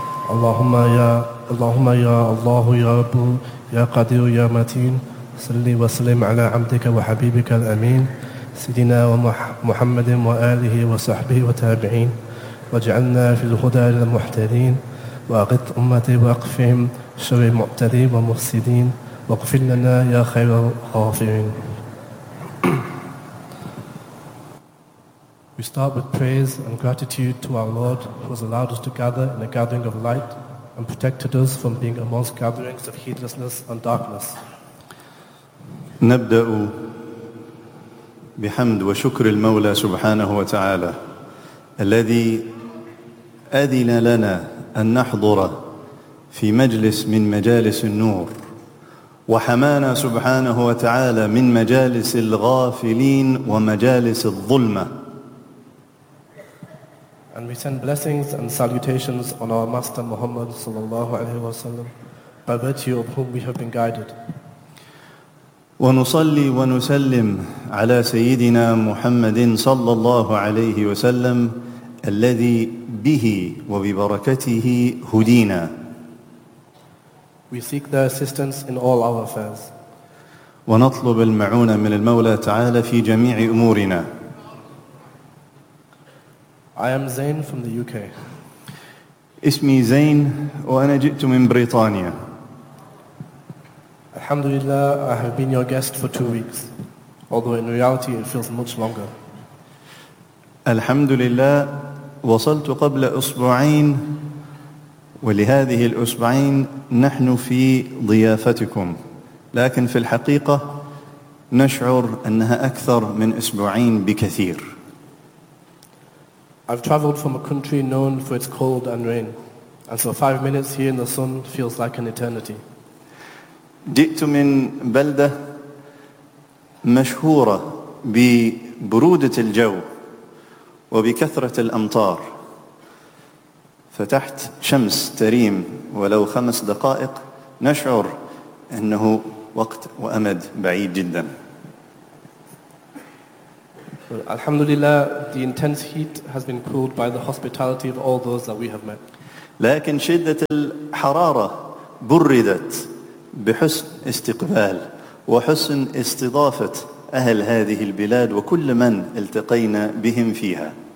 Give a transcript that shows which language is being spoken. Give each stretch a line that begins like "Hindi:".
Arabic: اللهم يا اللهم يا الله يا رب يا قدير يا متين، صل وسلم على عبدك وحبيبك الأمين سيدنا ومحمد وآله وصحبه وتابعين، واجعلنا في الهدى للمحتدين، وأغط أمتي وأقفهم شر المعتدي ومفسدين، واغفر لنا يا خير الغافرين.
English: We start with praise and gratitude to our Lord, who has allowed us to gather in a gathering of light and protected us from being amongst gatherings of heedlessness and darkness.
Arabic: نبدأ بحمد وشكر المولى سبحانه وتعالى الذي أذن لنا أن نحضر في مجلس من مجالس النور، وحمانا سبحانه وتعالى من مجالس الغافلين ومجالس الظلمة.
English: And we send blessings and salutations on our Master Muhammad sallallahu alaihi wasallam, by virtue of whom we have been guided.
Arabic: ونصلي ونسلم على سيدنا محمد صلى الله عليه وسلم الذي به وببركته هدينا.
English: We seek the assistance in all our affairs.
Arabic: ونطلب المعونة من المولى تعالى في جميع أمورنا.
English: I am Zain from the UK.
Arabic: اسمي زين وأنا جئت من بريطانيا.
English: الحمد لله, I have been your guest for 2 weeks, although in reality it feels much longer.
Arabic: الحمد لله وصلت قبل أسبوعين, ولهذه الأسبوعين نحن في ضيافتكم, لكن في الحقيقة نشعر أنها أكثر من أسبوعين بكثير.
English: I've traveled from a country known for its cold and rain, and so 5 minutes here in the sun feels like an eternity.
Arabic: جئت من بلدة مشهورة ببرودة الجو وبكثرة الأمطار, فتحت شمس تريم ولو 5 دقائق نشعر أنه وقت وأمد بعيد جدا.
English: Alhamdulillah, the intense heat has been cooled by the hospitality of all those that we have met.
Arabic: لكن شدة الحرارة بردت بحسن استقبال وحسن استضافة أهل هذه البلاد وكل من التقينا بهم فيها.